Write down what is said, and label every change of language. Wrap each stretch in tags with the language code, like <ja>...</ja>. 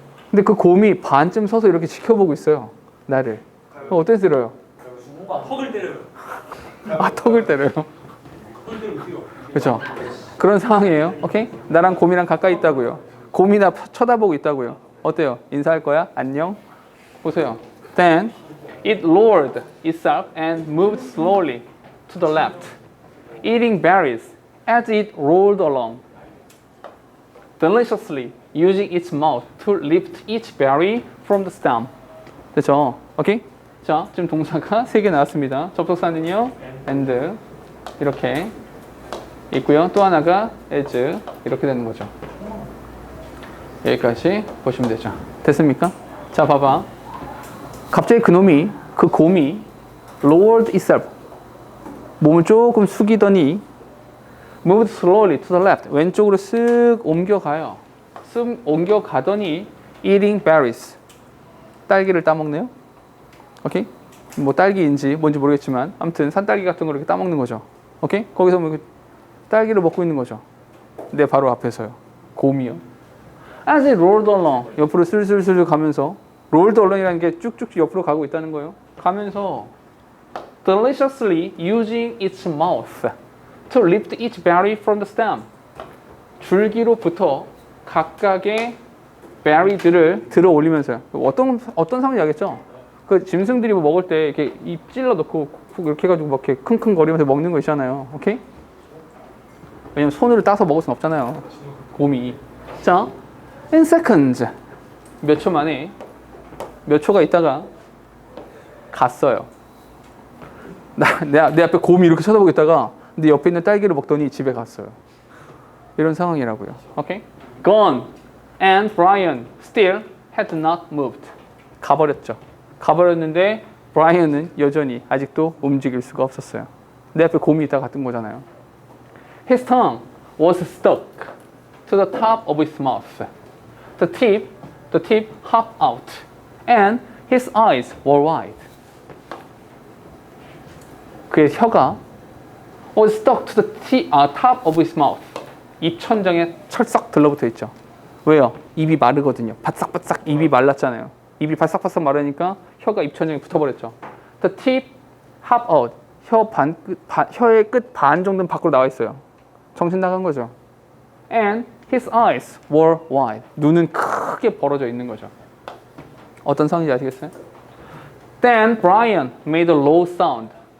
<ko>근데 그 곰이 반쯤 서서 이렇게 지켜보고 있어요. 나를. 그럼 어떻게 들어요? 턱을 때려요. 아, 턱을 때려요. 그렇죠. 그런 상황이에요. 오케이? 나랑 곰이랑 가까이 있다고요. 곰이 나 쳐다보고 있다고요. 어때요? 인사할 거야? 안녕? 보세요.</ko> <en>Then it lowered itself and moved slowly to the left, eating berries as it rolled along, deliciously using its mouth to lift each berry from the stem.</en> <ko>됐죠? 오케이? 자, 지금 동사가 3개 나왔습니다. 접속사는요, and 이렇게 있고요. 또 하나가 as 이렇게 되는 거죠. 여기까지 보시면 되죠. 됐습니까? 자, 봐봐. 갑자기 그 곰이</ko> <en>lowered itself.</en> <ko>몸을 조금 숙이더니</ko> <en>moved slowly to the left.</en> <ko>왼쪽으로 쓱 옮겨가요. 쓱 옮겨가더니</ko> <en>eating berries.</en> <ko>딸기를 따먹네요. 오케이? 뭐 딸기인지 뭔지 모르겠지만 아무튼 산딸기 같은 거 이렇게 따먹는 거죠. 오케이? 거기서 뭐 딸기를 먹고 있는 거죠. 내 바로 앞에서요. 곰이요.</ko> <en>As it rolled along.</en> <ko>옆으로 슬슬슬 가면서</ko> <en>rolled along</en> <ko>이라는 게 쭉쭉 옆으로 가고 있다는 거예요. 가면서</ko> <en>deliciously using its mouth to lift each berry from the stem.</en> <ko>줄기로부터 각각의 베리들을 들어 올리면서요. 어떤 상황인지 알겠죠? 그 짐승들이 뭐 먹을 때 이렇게 입 찔러 넣고 이렇게 해가지고 막 이렇게 킁킁거리면서 먹는 거 있잖아요. 오케이? 왜냐면 손으로 따서 먹을 순 없잖아요. 곰이. 자,</ko> <en>in seconds.</en> <ko>몇 초 만에 몇 초가 있다가 갔어요. 내 앞에 곰이 이렇게 쳐다보고 있다가 근데 옆에 있는 딸기를 먹더니 집에 갔어요. 이런 상황이라고요. 오케이? Gone.</ko> <en>And Brian still had not moved.</en> <ko>가버렸죠. 가버렸는데 브라이언은 여전히 아직도 움직일 수가 없었어요. 내 앞에 곰이 있다가 갔던 거잖아요.</ko> <en>His tongue was stuck to the top of his mouth. The tip hopped out, and his eyes were wide.</en> <ko>그의 혀가</ko> <en>was stuck to the top of his mouth.</en> <ko>입천장에 철썩 들러붙어 있죠. 왜요? 입이 마르거든요. 바싹바싹 입이 말랐잖아요. 입이 바싹바싹 마르니까 혀가 입천장에 붙어버렸죠.</ko> <en>The tip hop out.</en> <ko>혀의 끝 반 정도는 밖으로 나와 있어요. 정신 나간 거죠.</ko> <en>And his eyes were wide.</en> <ko>눈은 크게 벌어져 있는 거죠. 어떤 상황인지 아시겠어요?</ko> <en>Then Brian made a low sound.</en>